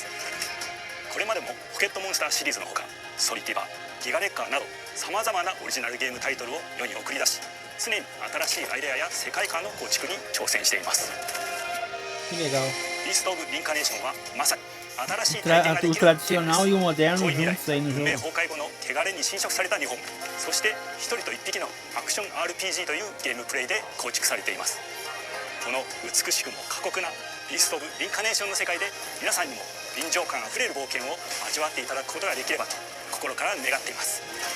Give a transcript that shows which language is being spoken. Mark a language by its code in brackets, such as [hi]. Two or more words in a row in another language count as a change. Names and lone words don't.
[ja] これまでもポケットモンスターシリーズのほかソリティバギガレッカーなどさまざまなオリジナルゲームタイトルを世に送り出し常に新しいアイデアや世界観の構築に挑戦しています。 [pt] Que legal. [ja] ビースト・オブ・リンカネーションはまさに新しい [pt] O [ja] 体験ができる [pt] tradicional e o moderno [ja] 遠い未来 [pt] juntos aí no [ja] 運命 [pt] jogo. [ja] 崩壊後の汚れに侵食された日本そして一人と一匹のアクション RPG というゲームプレイで構築されています。この美しくも過酷なビースト・オブ・リンカネーションの世界で皆さんにも臨場感あふれる冒険を味わっていただくことができればと心から願っています。